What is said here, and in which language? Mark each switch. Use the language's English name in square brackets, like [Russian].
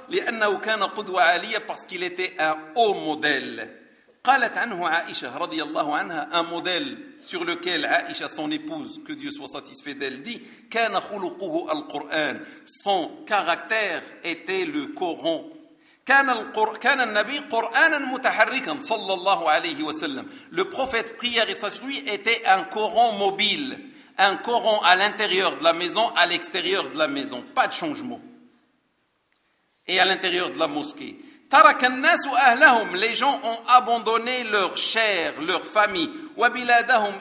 [Arabic] Li'annahu kana qudwa aliyah, [French] parce qu'il était un haut modèle. [Arabic] Qalat anhu Aisha radiyallahu anha, [French] un modèle sur lequel Aisha, son épouse, que Dieu soit satisfait d'elle, dit, [Arabic] kana khuluquhu al-Qur'an, [French] son caractère était le Coran. [Arabic] كان النبي قرآنا متحركا صلى الله عليه وسلم. [French] Le prophète prière et sa suite était un Coran mobile. Un Coran à l'intérieur de la maison, à l'extérieur de la maison. Pas de changement. Et à l'intérieur de la mosquée. [Arabic] Taraka an-nas wa ahlahum. [French] Les gens ont abandonné leur chair, leur famille. [Arabic] Wa biladahum.